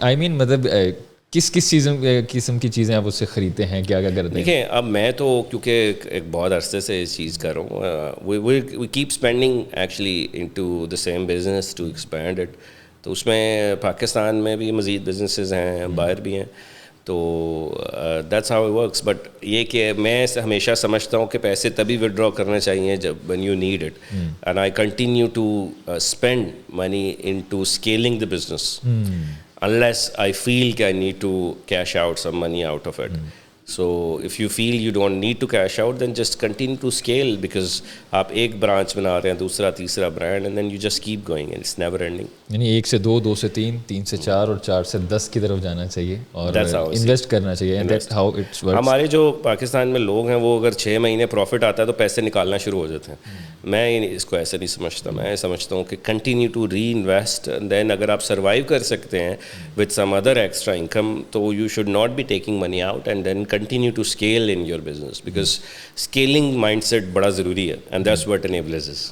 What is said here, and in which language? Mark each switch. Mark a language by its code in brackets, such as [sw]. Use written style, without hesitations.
[ur] آئی مین مطلب کس قسم کی چیزیں آپ اس سے خریدتے ہیں, کیا کرتے ہیں؟ دیکھیں اب میں تو کیونکہ ایک بہت عرصے سے اس چیز کر رہا ہوں, [en] We keep spending actually into the same business to expand it. [ur] تو اس میں پاکستان میں بھی مزید بزنسز ہیں, باہر بھی ہیں. [en] تو that's how it works. [ur] But یہ کہ میں ہمیشہ سمجھتا ہوں کہ پیسے تبھی ودرا کرنا چاہیے جب [en] when you need it, and I continue to spend money into scaling the business unless I feel that I need to cash out some money out of it. So if you feel you don't need to cash out, then just continue to scale, because [ur] آپ ایک branch بنا رہے ہیں, دوسرا تیسرا brand, [en] and then you just keep going and it's never ending. [ur] یعنی 1 سے 2, 2 سے 3, 3 سے 4 اور 4 سے 10 کی طرف جانا چاہیے اور انویسٹ کرنا چاہیے. [en] and that's how it works. [ur] ہمارے جو پاکستان میں لوگ ہیں وہ اگر 6 مہینے پروفٹ آتا ہے تو پیسے نکالنا شروع ہو جاتے ہیں. میں اس کو ایسے نہیں سمجھتا. میں سمجھتا ہوں کہ [en] Continue to reinvest, then اگر آپ survive کر سکتے ہیں with some other extra income, تو you should not be taking money out and then continue to scale in your business, because scaling mindset بڑا ضروری ہے, and that's what enables us.